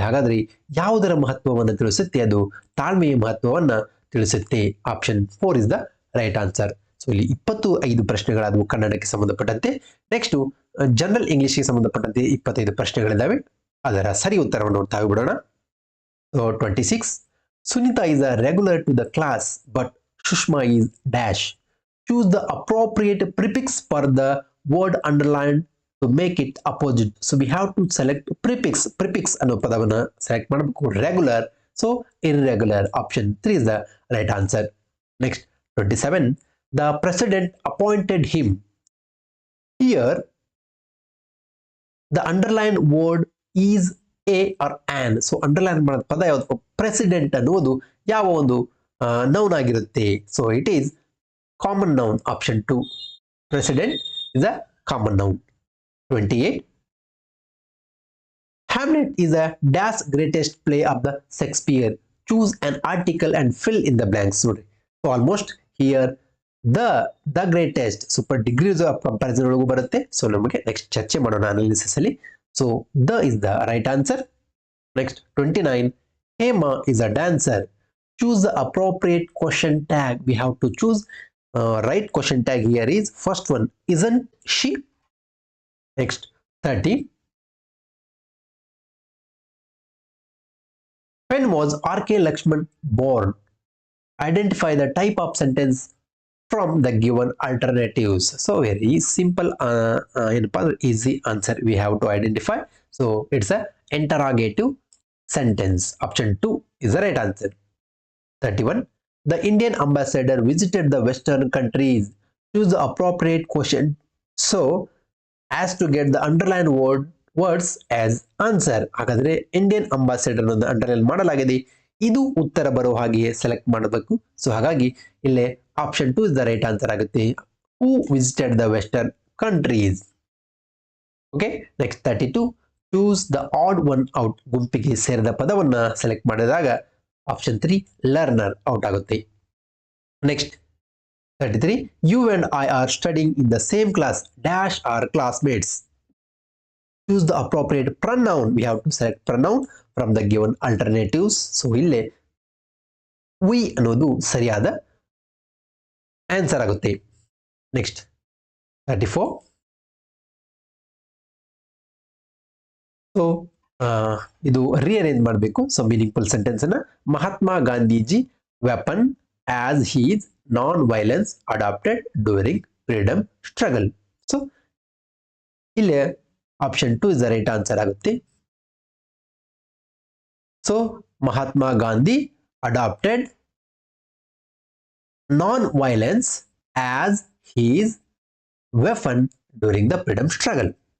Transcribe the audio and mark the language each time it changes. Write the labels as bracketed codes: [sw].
[kn] ಹಾಗಾದ್ರೆ ಯಾವುದರ ಮಹತ್ವವನ್ನು ತಿಳಿಸುತ್ತೆ? ಅದು ತಾಳ್ಮೆಯ ಮಹತ್ವವನ್ನ ತಿಳಿಸುತ್ತೆ. [en] Option 4 is the right answer. So [kn] ಇಲ್ಲಿ 25 ಪ್ರಶ್ನೆಗಳಾದವು ಕನ್ನಡಕ್ಕೆ ಸಂಬಂಧಪಟ್ಟಂತೆ. ನೆಕ್ಸ್ಟ್ ಜನರಲ್ ಇಂಗ್ಲಿಷ್ಗೆ ಸಂಬಂಧಪಟ್ಟಂತೆ 25 ಪ್ರಶ್ನೆಗಳಿದ್ದಾವೆ. ಅದರ ಸರಿ ಉತ್ತರವನ್ನು ನೋಡ್ತಾ ಬಿಡೋಣ. 26. [en] Sunita is a regular to the class, but Shushma is dash. Choose the appropriate prefix for the word underlined to make it opposite. So we have to select prefix. [kn] Prefix ಅನ್ನೋ ಪದವನ್ನ select ಮಾಡಬೇಕು. [en] Regular, so irregular. Option 3 is the right answer. Next 27. The president appointed him. Here the underlined word is a or an. [kn] So underline ಮಾಡೋದು ಪದ ಯಾವುದು? President ಅನ್ನುವುದು ಯಾವ ಒಂದು noun ಆಗಿರುತ್ತೆ? [en] So it is common noun. Option 2 president is a common noun. 28. Hamlet is a dash greatest play of the Shakespeare. Choose an article and fill in the blanks. ನೋಡಿ, so almost here the greatest super degrees of comparison [kn] ಒಳಗೂ ಬರುತ್ತೆ. So ನಮಗೆ next ಚರ್ಚೆ ಮಾಡೋಣ analysis ಅಲ್ಲಿ. [en] So the is the right answer. Next 29. Hema is a dancer. Choose the appropriate question tag. We have to choose right question tag. Here is first one, isn't she? Next 30. When was R.K. Lakshman born? Identify the type of sentence from the given alternatives. So very simple, easy answer we have to identify. So it's a interrogative sentence. Option 2 is the right answer. 31. The Indian ambassador visited the Western countries. Choose the appropriate question so as to get the underlined words as answer. [kn] ಹಾಗಾದ್ರೆ Indian ambassador ಅನ್ನು underline ಮಾಡಲಾಗಿದೆ, ಇದು ಉತ್ತರ ಬರುವ ಹಾಗೆ select ಮಾಡಬೇಕು. So ಹಾಗಾಗಿ ಇಲ್ಲೇ [en] option 2 is the right answer [kn] ಆಗುತ್ತೆ. [en] Who visited the western countries. Okay, next 32. Choose the odd one out. [kn] ಗುಂಪಿಗೆ ಸೇರಿದ ಪದವನ್ನ ಸೆಲೆಕ್ಟ್ ಮಾಡಿದಾಗ ಆಪ್ಷನ್ 3 ಲರ್ನರ್ ಔಟ್ ಆಗುತ್ತೆ. [en] Next 33. You and I are studying in the same class. Dash are classmates. Choose the appropriate pronoun. We have to select pronoun from the given alternatives. [kn] So ಇಲ್ಲಿ we ಅನ್ನೋದು ಸರಿಯಾದ answer ಆಗುತ್ತೆ. [en] Next 34. So [kn] ಇದು rearrange ಮಾಡಬೇಕು. [en] So meaningful sentence ಅನ್ನ Mahatma Gandhiji weapon as his non-violence adopted during freedom struggle. So [kn] ಇಲ್ಲಿ [en] option 2 is the right answer [kn] ಆಗುತ್ತೆ. [en] So Mahatma Gandhi adopted non-violence as his weapon during the freedom struggle.